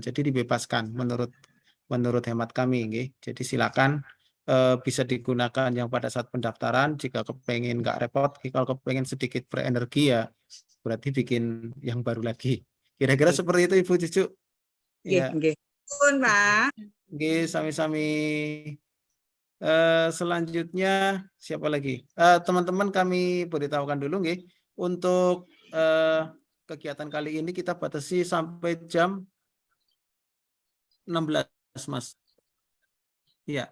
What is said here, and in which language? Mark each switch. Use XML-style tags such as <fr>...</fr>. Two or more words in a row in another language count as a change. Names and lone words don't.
<id>Jadi dibebaskan menurut hemat kami nggih. Jadi silakan bisa digunakan yang pada saat pendaftaran. Jika kepengen nggak repot, kalau kepengen sedikit berenergi ya berarti bikin yang baru lagi. Kira-kira seperti itu Ibu Cucu. Ya.</id> <jv>Nggih. Pak. Nggih, sami-sami.</jv> <id>Selanjutnya siapa lagi? Teman-teman kami beritahukan dulu nggih. Untuk kegiatan kali ini kita batasi sampai jam 16, Mas. Iya.</id>